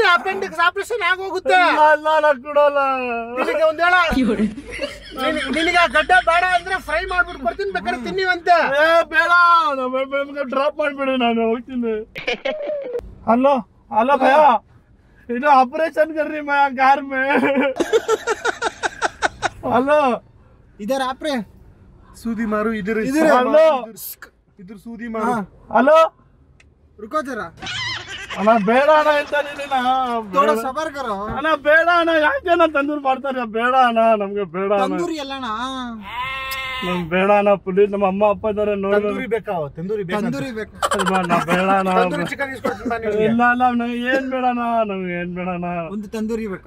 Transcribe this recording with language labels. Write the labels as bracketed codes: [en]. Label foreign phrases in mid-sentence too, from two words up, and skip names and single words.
[kn] ಅಪೆಂಡಿಕ್ಸ್ ಆಪರೇಷನ್ ಆಗೋಗುತ್ತೆ. ಕೊಡಲ್ಲ. ನಿನಗೆ ಒಂದ್ ಹೇಳ, ನಿನಗೆ ಗಡ್ಡೆ ಬೇಡ ಅಂದ್ರೆ ಫ್ರೈ ಮಾಡ್ಬಿಟ್ಟು ಕೊಡ್ತೀನಿ, ಬೇಕಾದ್ರೆ ತಿನ್ನಿವಂತೆ. ಬೇಡ, ಡ್ರಾಪ್ ಮಾಡ್ಬಿಡಿ, ನಾನು ಹೋಗ್ತೀನಿ. [hi] हेलो हेलो भैया, ಇದು ऑपरेशन कर रही मैं कार में. हेलो इधर आप रे सूदी मारू इधर. हेलो इधर सूदी मारू. हेलो रुको जरा, [kn] ಅಣ್ಣ ಬೇಡ ಅಣ್ಣ ಹೇಳ್ತಾ ಇದೀನಿ [hi] थोड़ा सबर करो. [kn] ಅಣ್ಣ ಬೇಡ ಅಣ್ಣ, ಯಾಕೆ ಅಣ್ಣ ತಂದೂರು ಮಾಡ್ತಾರೆ? ಬೇಡ ಅಣ್ಣ, ನಮ್ಗೆ ಬೇಡ ಅಣ್ಣ, तंदूरी ಅಲ್ಲಣ್ಣ, ನಮ್ಗೆ ಬೇಡ ಅಣ್ಣ. ಪುಲೀಸ್ ನಮ್ಮ ಅಮ್ಮ ಅಪ್ಪ ಇದಾರೆ ನೋಡಿ. ತಂದೂರಿ ಬೇಕಾ? ತಂದೂರಿ ಬೇಕು. ಬೇಕು. ಬೇಡ ಅಣ್ಣ, ತಂದೂರಿ ಚಿಕನ್ ಇಸ್ಕೊಡ್ತೀನಿ ನಾನು ನಿಮ್ಗೆ. ಇಲ್ಲ ಅಲ್ಲ, ನಂಗೆ ಏನ್ ಬೇಡ ಅಣ್ಣ, ನಮ್ಗೆ ಏನ್ ಬೇಡ ಅಣ್ಣ, ಒಂದು ತಂದೂರಿ ಬೇಕಾ?